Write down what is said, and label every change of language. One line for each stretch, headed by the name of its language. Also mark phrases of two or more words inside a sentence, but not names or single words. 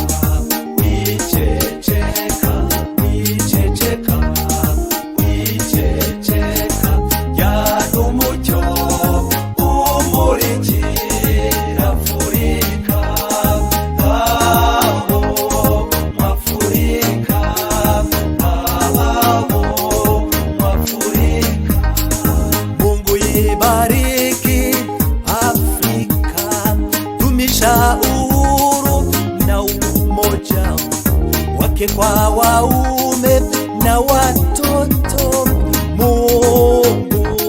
Kinyarwanda: wiceceka wiceceka wiceceka yari umucyo umurikira Afurika abo Afurika abo Afurika
Swahili: Mungu ibariki Afrika dumisha uhuru na umoja wake kwa waume na watoto Mungu